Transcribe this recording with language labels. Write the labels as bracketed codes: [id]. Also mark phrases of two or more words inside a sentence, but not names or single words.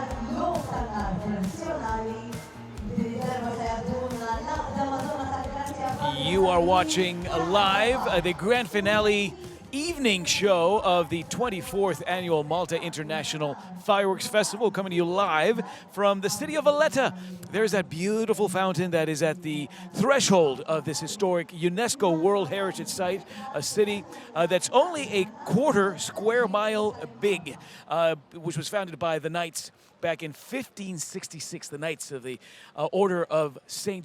[mt] jum tal-art nazzjonali li darba se jagħtuna l-aqda Madonna tal-Grazzja. [en] You are watching live the grand finale evening show of the 24th Annual Malta International Fireworks Festival, coming to you live from the city of Valletta. There's that beautiful fountain that is at the threshold of this historic UNESCO World Heritage Site, a city that's only a quarter square mile big, which was founded by the Knights back in 1566, the Knights of the Order of St.